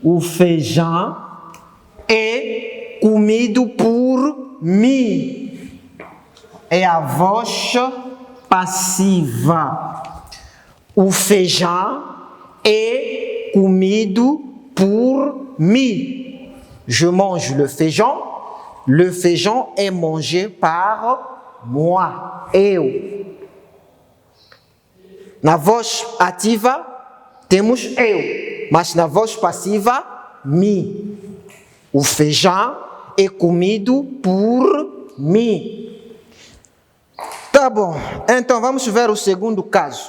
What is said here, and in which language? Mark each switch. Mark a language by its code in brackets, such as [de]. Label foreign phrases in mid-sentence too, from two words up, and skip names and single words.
[pt] O feijão é comido por mim. É a voz passiva. O feijão é comido por mim. [fr] Je mange le feijão. Le feijão est mangé par moi. [pt] Eu. Na voz ativa temos eu, mas na voz passiva, mi. O feijão é comido por mim. Tá bom, então vamos ver o segundo caso.